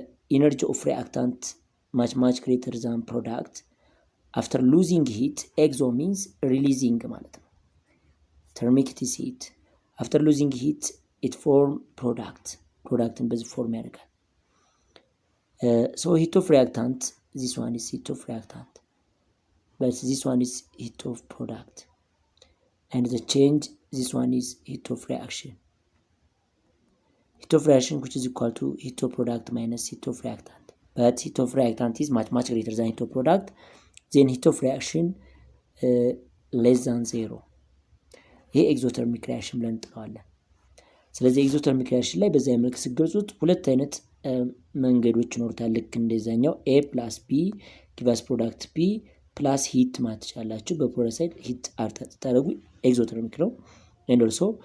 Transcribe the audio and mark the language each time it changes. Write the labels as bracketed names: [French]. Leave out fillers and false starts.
[English] ኢነርጂ ኦፍ ሪአክታንት ማች ግሬተር ዛን ፕሮዳክት አፍተር ሉዚንግ ሂት ኤግዞ ሚንስ ሪሊዚንግ [Amharic] ማለት ነው። [English] ተርሚክ ኢት ኢዝ ሂት አፍተር ሉዚንግ ሂት ኢት ፎርም ፕሮዳክትን [Amharic] በዚህ ፎርም ያደርጋል። [English] ሶ ሂት ኦፍ ሪአክታንት ዚስ ዋን ኢዝ ሂት ኦፍ ሪአክታንት but this one is heat of product, and the change this one is heat of reaction. Heat of reaction which is equal to heat of product minus heat of reactant, but heat of reactant is much greater than heat of product, then heat of reaction less than zero. [Amharic] ይሄ ኤግዞተርሚክ ሪአክሽን ብለን እንጠራዋለን። ስለዚህ ኤግዞተርሚክ ሪአክሽን ላይ በዛ መልክ ሲገልጹት ሁለት አይነት መንገዶች ይኖሩታል። ልክ እንደዛኛው ኤ ፕላስ ቢ ጊቭስ ፕሮዳክት ፒ ፕላስ ሂት ማለት ትችላላችሁ። በፕሮዳክት ሳይድ ሂት ታደርጉ ኤግዞተርሚክ ነው። ኤንድ ኦልሶ